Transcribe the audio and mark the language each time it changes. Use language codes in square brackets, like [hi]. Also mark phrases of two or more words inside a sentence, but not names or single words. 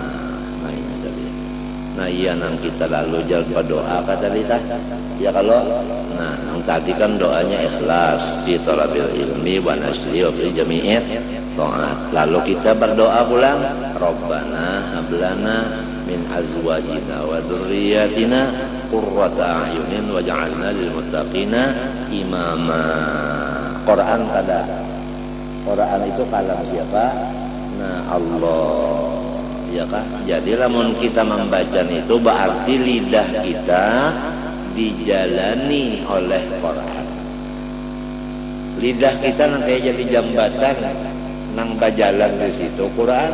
[bjn] Nah iya nang kita lalu jalan berdoa kata kita ya kalau nah yang tadi kan doanya ikhlas [ar] في طلب العلم ونشر وفي جميع الطاعات. [bjn] Lalu kita berdoa pulang [ar] ربنا هب لنا من أزواجنا وذرياتنا قرة أعين واجعلنا للمتقين إماما. [bjn] Quran kada. Quran itu kalam siapa? Nah Allah. ya kan? Jadi lamun kita membaca itu berarti lidah kita dijalani oleh Quran. Lidah kita nang kayak jadi jambatan nang bajalan di situ Quran.